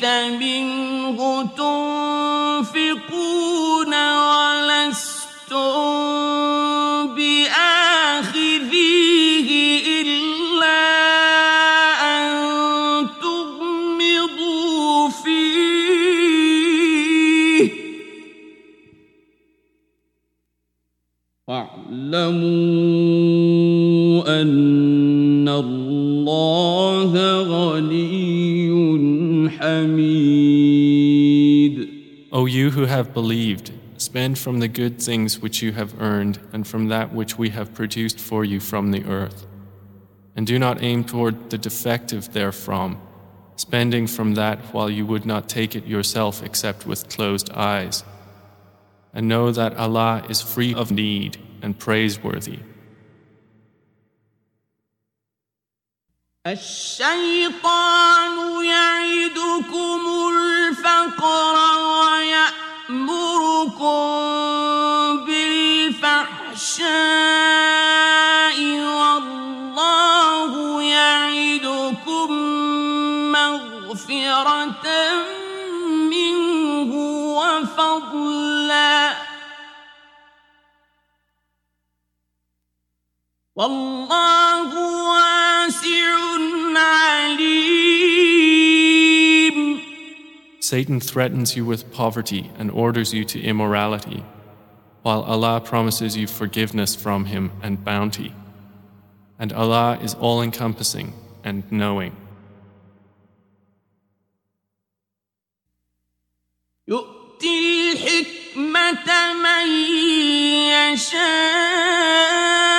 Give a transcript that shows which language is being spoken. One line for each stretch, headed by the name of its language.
Arabic: منه تنفقون ولستم بآخذيه إلا أن تغمضوا فيه واعلموا أن الله غني حميد.
English: O you who have believed, spend from the good things which you have earned and from that which we have produced for you from the earth. And do not aim toward the defective therefrom, spending from that while you would not take it yourself except with closed eyes. And know that Allah is free of need and praiseworthy.
Arabic: الشيطان يعدكم الفقر ويأمركم بالفحشاء والله يعدكم مغفرة منه وفضلا والله واسع عليم.
English: Satan threatens you with poverty and orders you to immorality, while Allah promises you forgiveness from him and bounty. And Allah is all-encompassing and knowing.
Arabic: يؤتي الحكمة من يشاء